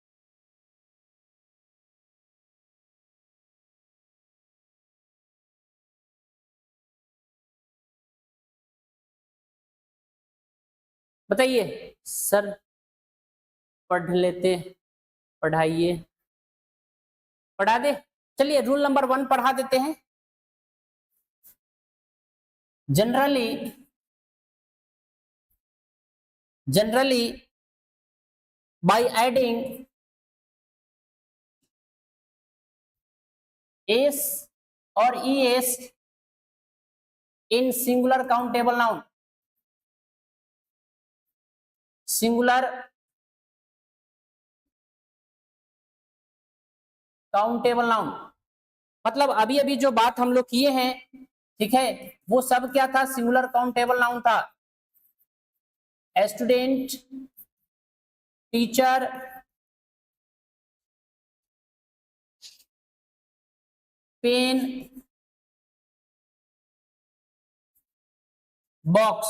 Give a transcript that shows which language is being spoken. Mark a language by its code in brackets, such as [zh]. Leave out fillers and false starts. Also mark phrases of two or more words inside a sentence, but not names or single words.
[hi] बताइए सर, पढ़ लेते, पढ़ाइए, पढ़ा दे, चलिए [en] rule number [hi] 1 पढ़ा देते हैं। [en] generally, generally by adding s और es in singular countable noun, singular countable noun, [hi] मतलब अभी अभी जो बात हम लोग किए हैं, ठीक है, वो सब क्या था, [en] singular countable noun [hi] था। [en] student, teacher, pen, box.